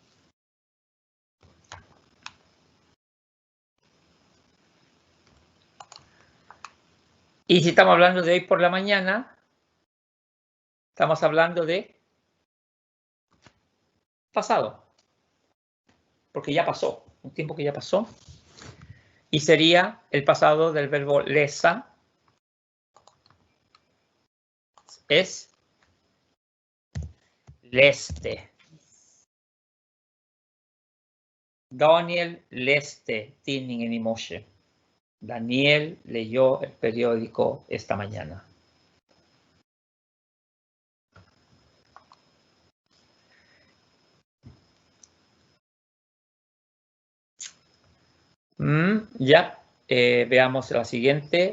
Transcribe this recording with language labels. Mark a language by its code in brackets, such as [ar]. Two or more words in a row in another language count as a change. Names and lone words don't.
[es] Y si estamos hablando de hoy por la mañana, estamos hablando de pasado, porque ya pasó, un tiempo que ya pasó. Y sería el pasado del verbo lesa, es leste. [sv] Daniel leste tidningen i morse. [es] Daniel leyó el periódico esta mañana. Ya, veamos la siguiente.